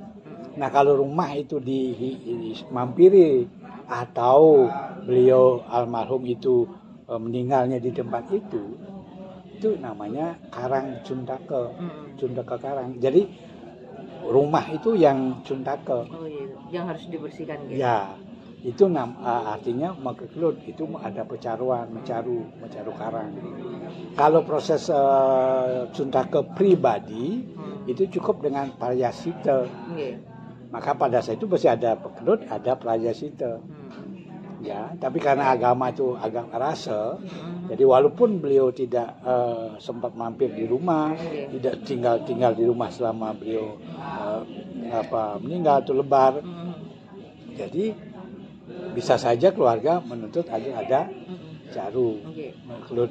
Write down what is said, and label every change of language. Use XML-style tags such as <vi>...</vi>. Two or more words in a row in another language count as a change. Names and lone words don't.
<id>Nah kalau rumah itu dimampiri atau beliau almarhum itu meninggalnya di tempat itu namanya karang cuntake, cuntake karang. Jadi rumah itu yang cuntake. Yang harus dibersihkan gitu. Ya, itu artinya Mekekelut itu ada pecaruan, mencaru karang. Kalau proses cuntake pribadi itu cukup dengan prayasita. Maka pada saat itu masih ada Pekelut, ada prayasita. Ya, tapi karena agama itu agak rasa, jadi walaupun beliau tidak sempat mampir di rumah, tidak tinggal di rumah selama beliau meninggal atau lebar, jadi bisa saja keluarga menuntut ada caru, Mekekelut.</id>